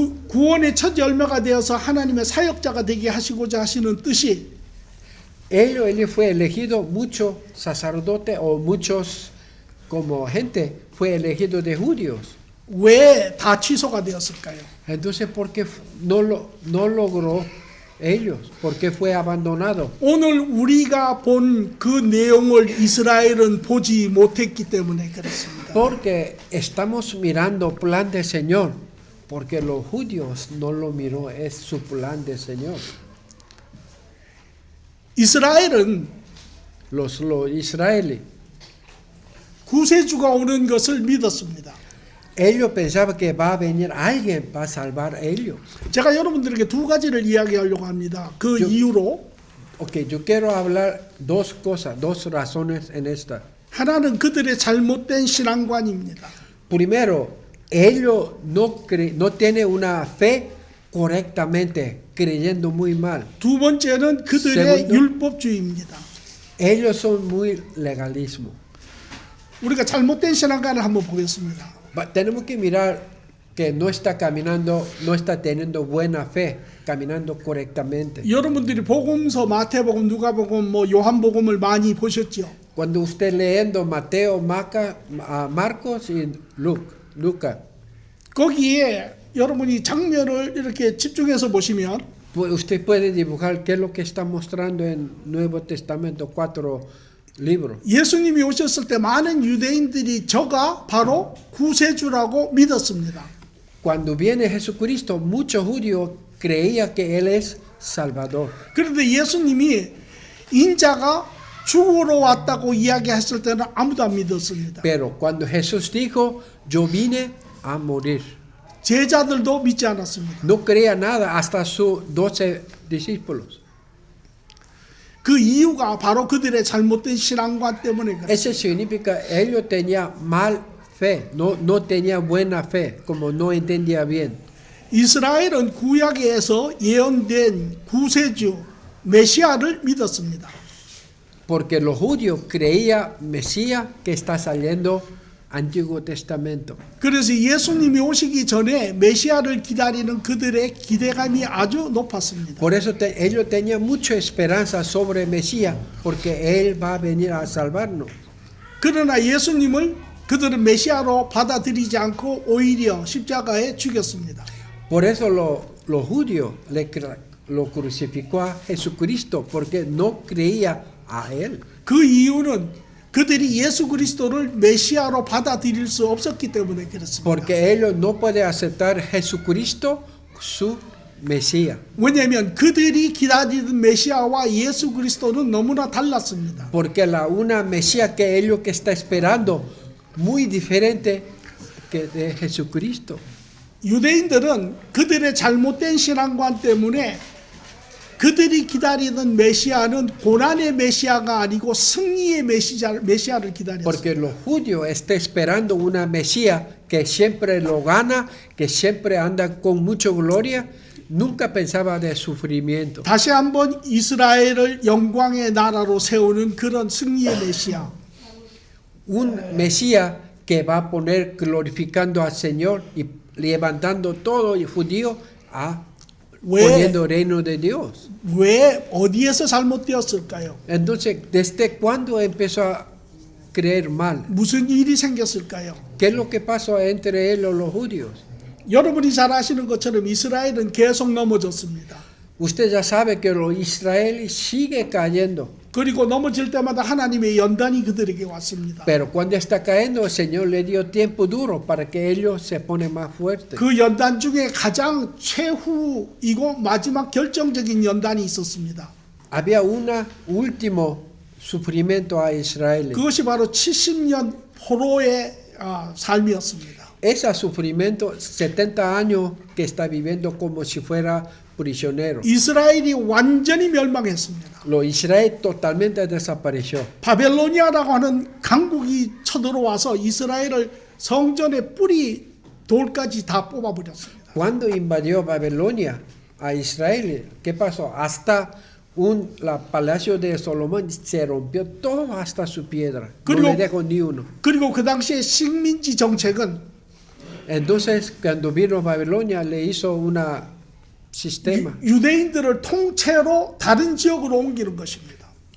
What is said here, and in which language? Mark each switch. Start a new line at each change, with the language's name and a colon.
Korean: 구원의 첫 열매가 되어서 하나님의 사역자가 되게 하시고자 하시는 뜻이
Spanish: Él fue elegido, muchos sacerdotes o muchos como gente fue elegido de judíos.
Korean: 왜 다 취소가 되었을까요?
Spanish: Entonces, ¿por qué no logró ellos? ¿Por qué fue abandonado?
Korean: 오늘 우리가 본 그 내용을 이스라엘은 보지 못했기 때문에 그렇습니다.
Spanish: Porque estamos mirando plan del Señor, porque los judíos no lo miró, es su plan del Señor.
Korean: 이스라엘은
Spanish: Los israelíes,
Korean: 구세주가 오는 것을 믿었습니다.
Spanish: ellos pensaban que va a venir alguien para salvar a ellos.
Korean: 제가 여러분들에게 두 가지를 이야기하려고 합니다. 그 이유로
Spanish: Ok, yo quiero hablar dos cosas, dos razones en esta.
Korean: 하나는 그들의 잘못된 신앙관입니다.
Spanish: Primero, ellos no tienen una fe correctamente, creyendo muy mal.
Korean: 두 번째는 그들의
Spanish: Segundo.
Korean: 율법주의입니다.
Spanish: Ellos son muy legalismo.
Korean: 우리가 잘못된 신앙관을 한번 보겠습니다.
Spanish: Tenemos que mirar que no está caminando, no está teniendo buena fe, caminando correctamente.
Korean: 여러분들이 복음서, 마태복음, 누가복음, 요한복음을 많이 보셨죠?
Spanish: Cuando usted leyendo Mateo, Marcos y Lucas,
Korean: 거기에 여러분이 장면을 이렇게 집중해서 보시면
Spanish: pues usted puede dibujar qué es lo que está mostrando en Nuevo Testamento, 4 libros.
Korean: 예수님이 오셨을 때 많은 유대인들이 저가 바로 구세주라고 믿었습니다.
Spanish: Cuando viene Jesucristo, muchos judíos creían que Él es Salvador.
Korean: 그런데 예수님이 인자가 죽으러 왔다고 이야기했을 때는 아무도 안 믿었습니다.
Spanish: Pero cuando Jesús dijo, yo vine a morir,
Korean: 제자들도 믿지 않았습니다.
Spanish: no creía nada hasta sus 12 discípulos.
Korean: 그 이유가 바로 그들의 잘못된 신앙관 때문에 그래요.
Spanish: Eso significa ellos tenían mal fe, no tenía buena fe, como no entendía bien.
Korean: 이스라엘은 구약에서 예언된 구세주 메시아를 믿었습니다.
Spanish: Porque los judíos creían Mesías que está saliendo Antiguo Testamento.
Korean: 그래서 예수님이 오시기 전에 메시아를 기다리는 그들의 기대감이 아주 높았습니다.
Spanish: Por eso ellos tenían mucha esperanza sobre Mesías, porque Él va a venir a salvarnos.
Korean: 그러나 예수님을 그들은 메시아로 받아들이지 않고 오히려 십자가에 죽였습니다.
Spanish: Por eso los judíos lo crucificó a Jesucristo, porque no creía a Él.
Korean: 그 이유는 그들이 예수 그리스도를 메시아로 받아들일 수 없었기 때문에 그렇습니다.
Spanish: Porque ellos no pueden aceptar Jesucristo su Mesías.
Korean: 왜냐하면 그들이 기다리던 메시아와 예수 그리스도는 너무나 달랐습니다.
Spanish: Porque una Mesías que ellos que está esperando muy diferente que de Jesucristo.
Korean: 유대인들은 그들의 잘못된 신앙관 때문에 그들이 기다리던 메시아는 고난의 메시아가 아니고 승리의 메시아를 기다렸습니다.
Spanish: Porque los judíos están esperando una Mesías que siempre lo gana, que siempre anda con mucha gloria, nunca pensaba de sufrimiento.
Korean: 다시 한번 이스라엘을 영광의 나라로 세우는 그런 승리의 메시아.
Spanish: Un Mesías que va a poner glorificando al Señor y levantando todo el judío a poniendo reino de Dios.
Korean: 왜 어디에서 잘못되었을까요?
Spanish: Entonces, ¿desde cuándo empezó a creer mal?
Korean: 무슨 일이 생겼을까요?
Spanish: ¿Qué es lo que pasó entre ellos los judíos?
Korean: 여러분이 잘 아시는 것처럼 이스라엘은 계속 넘어졌습니다.
Spanish: Usted ya sabe que los israelíes sigue cayendo.
Korean: 그리고 넘어질 때마다 하나님의 연단이 그들에게 왔습니다.
Spanish: Pero cuando está cayendo, el Señor le dio tiempo duro para que ellos se ponen más fuertes.
Korean: 그 연단 중에 가장 최후이고 마지막 결정적인 연단이 있었습니다.
Spanish: Había un último sufrimiento a Israel.
Korean: 그것이 바로 70년 포로의 삶이었습니다.
Spanish: Ese sufrimiento, 70 años que está viviendo como si fuera prisionero.
Korean: 이스라엘이 완전히 멸망했습니다.
Spanish: Lo Israel totalmente desapareció.
Korean: 바벨로니아라고 하는 강국이 쳐들어와서 이스라엘을 성전의 뿌리 돌까지 다 뽑아버렸습니다.
Spanish: Cuando invadió Babilonia a Israel, ¿qué pasó? Hasta la palacio de Salomón se rompió todo hasta su piedra. No le dejó ni uno.
Korean: 그리고 그 당시에 식민지 정책은
Spanish: Entonces, cuando vino Babilonia, le hizo un sistema.
Korean: 유대인들을 통째로 다른 지역으로 옮기는 것입니다.